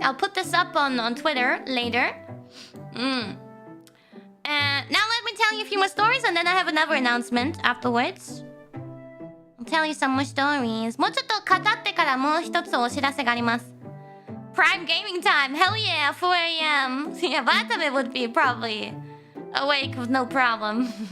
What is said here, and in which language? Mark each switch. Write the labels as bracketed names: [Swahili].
[English] I'll put this up on Twitter later. Now let me tell you a few more stories, and then I have another announcement afterwards. I'll tell you some more stories. [Japanese] もうちょっと語ってからもう一つお知らせがあります。 [English] Prime gaming time! Hell yeah! 4 a.m. Yeah, Batame would be probably awake with no problem.